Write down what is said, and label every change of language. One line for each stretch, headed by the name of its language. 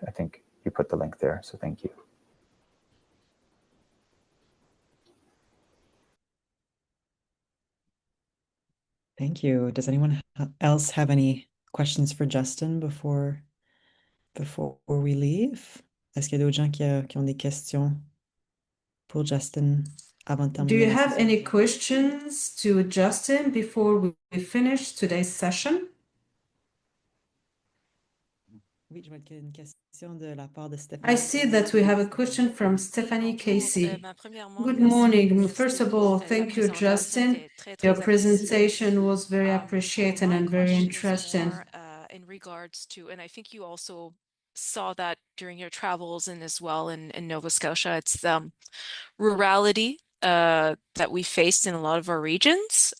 English: I think you put the link there, so thank you. Thank you. Does anyone else have any questions for Justin before we leave?
French: Est-ce qu'il y a d'autres gens qui ont des questions pour Justin avant de terminer?
English: Do you have any questions to Justin before we finish today's session?
French: Oui, je vois qu'il y a une question de la part de Stéphanie.
English: I see that we have a question from Stephanie Casey. Good morning. First of all, thank you, Justin. Your presentation was very appreciated and very interesting. In regards to, and I think you also saw that during your travels and as well in Nova Scotia, it's the rurality that we faced in a lot of our regions.